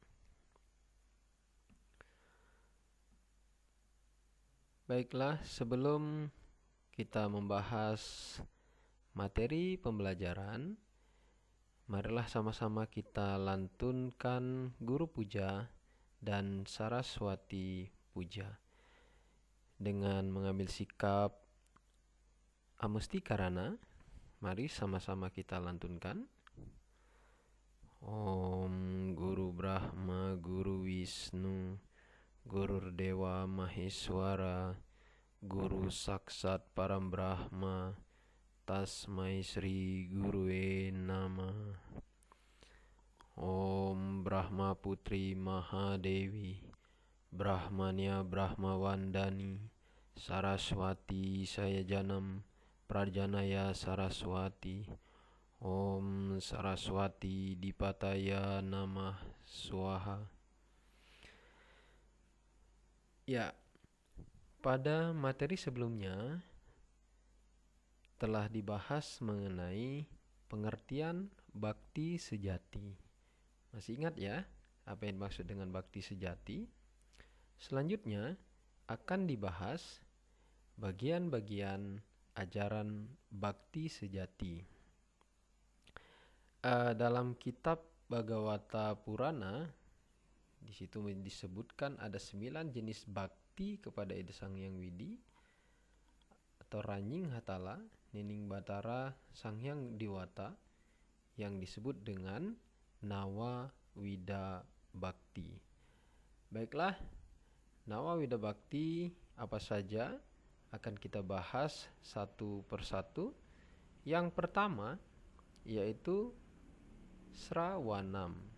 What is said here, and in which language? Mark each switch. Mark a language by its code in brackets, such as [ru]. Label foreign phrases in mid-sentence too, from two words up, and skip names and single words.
[id] Baiklah, sebelum kita membahas materi pembelajaran, marilah sama-sama kita lantunkan Guru Puja dan Saraswati Puja dengan mengambil sikap Amustikarana. Mari sama-sama kita lantunkan. [sa] Om Guru Brahma Guru Wisnu Gurur Dewa Maheswara Guru Saksat Param Brahma Tasmai Sri Gurue Namah. Om Brahma Putri Mahadewi Brahmanya Brahmawandani Saraswati Saya Janam Prajanaya Saraswati. Om Saraswati Dipataya Namah Swaha. [id] Ya, pada materi sebelumnya telah dibahas mengenai pengertian bakti sejati. Masih ingat ya apa yang dimaksud dengan bakti sejati? Selanjutnya akan dibahas bagian-bagian ajaran bakti sejati. Dalam kitab Bhagavata Purana, di situ disebutkan ada 9 jenis bakti kepada Ida Sang Hyang Widi atau Ranying Hatala, Nining Batara, Sang Hyang Diwata yang disebut dengan Nawa Wida Bakti. Baiklah, Nawa Wida Bakti apa saja akan kita bahas satu persatu. Yang pertama yaitu Srawanam.